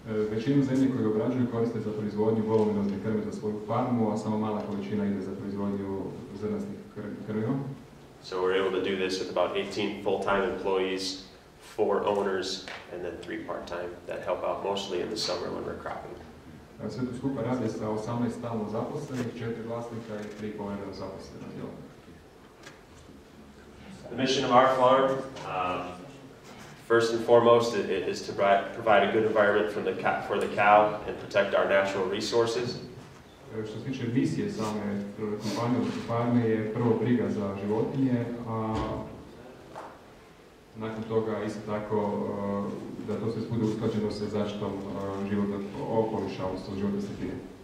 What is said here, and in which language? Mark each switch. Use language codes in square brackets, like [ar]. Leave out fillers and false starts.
[hr] Većinu zemlje koju obrađuju koriste za proizvodnju voluminozne krme za svoju farmu, a samo mala količina ide za proizvodnju zrnastih krmiva. [en] So we're able to do this with about 18 full-time employees, 4 owners, and then 3 part-time that help out mostly in the summer when we're cropping. [hr] Sve to skupa radi sa 18 stalno zaposlenih, 4 vlasnika i 3 povremeno zaposlena djelatnika. [en] The mission of our farm, first and foremost, is to provide a good environment for the cow and protect our natural resources. [hr] Što se tiče misije same kompanije, odnosno farme, je prvo briga za životinje, a nakon toga isto tako da to sve bude usklađeno sa zaštitom životnog okoliša, odnosno životne sredine.